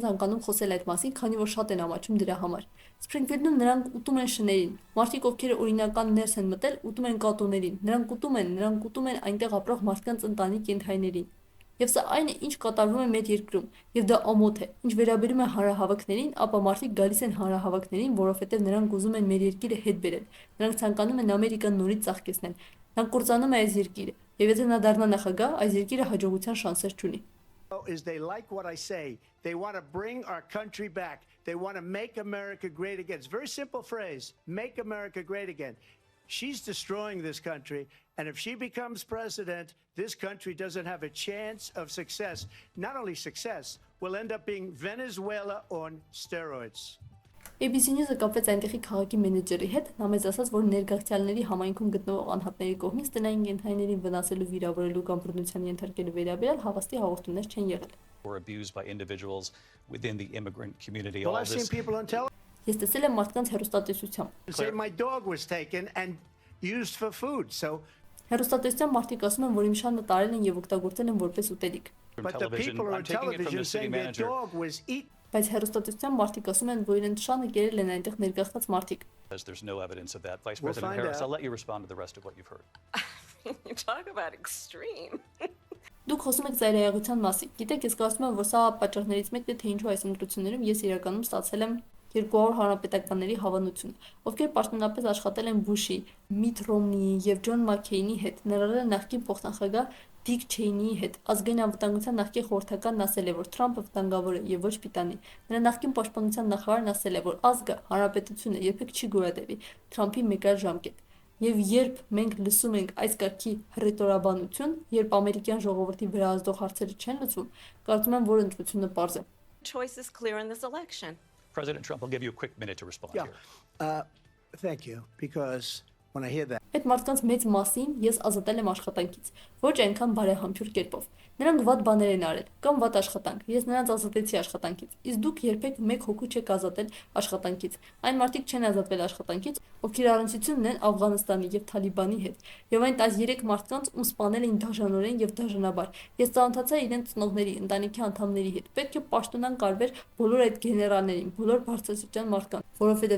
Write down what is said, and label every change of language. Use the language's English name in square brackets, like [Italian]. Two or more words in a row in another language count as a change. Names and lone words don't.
[Armenian] ցանկանում խոսել այդ մասին, քանի որ շատ են ամաչում դրա համար։ Սփրինգֆիլդում նրանք ուտում են շներին։ Մարդիկ, ովքեր օրինական ներս են մտել, ուտում են կատուներին։ Նրանք ուտում են այնտեղ ապրող մարդկանց ընտանի կենդանիներին։ Եվ սա այն է, ինչ կատարվում է մեր երկրում, եւ դա ամոթ է։ Ինչ վերաբերում է հանրահավաքներին, ապա մարդիկ գալիս են հանրահավաքներին, որովհետեւ նրանք ուզում են մեր երկիրը հետ բերել։ Նրանք ցանկանում են Ամերիկան նորից ծաղկեցնել։ Նա կործանում է այս երկիրը, եւ եթե նա դառնա նախագահ, այս երկիրը հաջողության շանսեր չունի։ [English] Is they like what I say. They want to bring our country back. They want to make America great again. It's a very simple phrase. Make America great again. She's destroying this country. And if she becomes president, this country doesn't have a chance of success. Not only success, will end up being Venezuela on steroids. [Armenian] ABC News-ը կապվեց այնտեղի քաղաքի մենեջերի հետ, նա մեզ ասաց, որ ներգաղթյալների համայնքում գտնվող անհատների կողմից տնային կենդանիներին վնասելու, վիրավորելու կամ բռնության ենթարկելու վերաբերյալ հավաստի հաղորդումներ չեն եղել։ [English] Or abused by individuals within the immigrant community. Well, All I've seen this people on television [Armenian] Ես տեսել եմ մարդկանց հեռուստատեսությամբ։ [English] say my dog was taken and used for food. So, [Armenian] Հեռուստատեսությամբ մարդիկ ասում են, որ իմ շանը տարել են եւ օգտագործել են որպես ուտելիք։ [English] from but the television. people I'm on taking it from television the city saying their manager dog was eaten. [Armenian] Բայց հեռուստատեսությամբ մարդիկ ասում են, որ իրենց շանը կերել են այնտեղ ներգաղթած մարդիկ։ [English] because there's no evidence of that. Vice We'll President find Harris, out. I'll let you respond to the rest of what you've heard. You talk about extreme. [Armenian] Դուք խոսում եք ծայրահեղության մասին։ Գիտեք, ես կարծում եմ, որ սա պատճառներից մեկն է, թե ինչու այս ընտրություններում ես իրականում ստացել եմ 200 հանրապետականների հավանություն, ովքեր պաշտոնապես աշխատել են Բուշի, Միթ Ռոմնիի եւ Ջոն Մաքքեյնի հետ, ներառել նախկին փոխնախագահ Դիկ Չեյնիի հետ։ Ազգային անվտանգության նախկին խորհրդականն ասել է, որ Թրամփը վտանգավոր է եւ ոչ պիտանի։ Նրա նախկին պաշտպանության նախարարն ասել է, որ ազգը, հանրապետությունը երբեք չի գոյատևի Թրամփի մեկ այլ ժամկետ։ Եվ երբ մենք լսում ենք այս կարգի հռետորաբանություն, երբ ամերիկյան ժողովրդի վրա ազդող հարցերը չեն լուծվում, կարծում եմ, որ ընտրությունը պարզ է։ [English] Choice is clear in this election. President Trump, I'll give you a quick minute to respond Yeah. here. Thank you. Because when I hear that, [Armenian] Այդ մարդկանց մեծ մասին ես ազատել եմ աշխատանքից, ոչ այնքան բարեհամբույր կերպով։ Նրանք վատ բաներ են արել կամ վատ աշխատանք։ Ես նրանց ազատեցի աշխատանքից։ Իսկ դուք երբեք մեկ հոգու չեք ազատել աշխատանքից։ Այն մարդիկ չեն ազատվել աշխատանքից, ովքեր առնչություն ունեն Աֆղանստանի եւ Թալիբանի հետ։ Եվ այն 13 մարդկանց, ում սպանել էին դաժանորեն եւ դաժանաբար։ Ես ծանոթացա իրենց ծնողների, ընտանիքի անդամների հետ։ Պետք է պաշտոնան կարվեր բոլոր այդ գեներալներին, բոլոր բարձրաստիճան մարդկանց, որովհետեւ